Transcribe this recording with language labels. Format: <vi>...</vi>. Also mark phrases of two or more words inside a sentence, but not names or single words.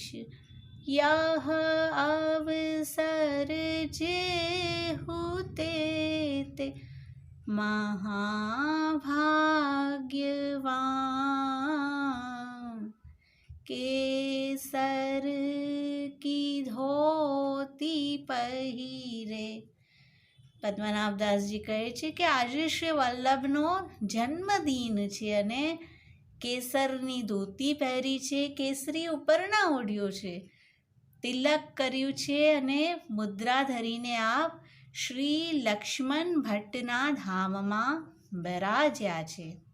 <bra>यह अवसर जेहु ते महाभाग्यवान. केसर की धोती पहिरे.</bra> <gu>પદ્મનાભદાસજી કહે છે કે આજે શ્રી વલ્લભનો જન્મદિન છે અને કેસરની ધોતી પહેરી છે, કેસરી ઉપરના ઓઢ્યો છે, તિલક કર્યું છે અને મુદ્રા ધરીને આપ શ્રી લક્ષ્મણ ભટ્ટના ધામમાં બિરાજ્યા છે.</gu>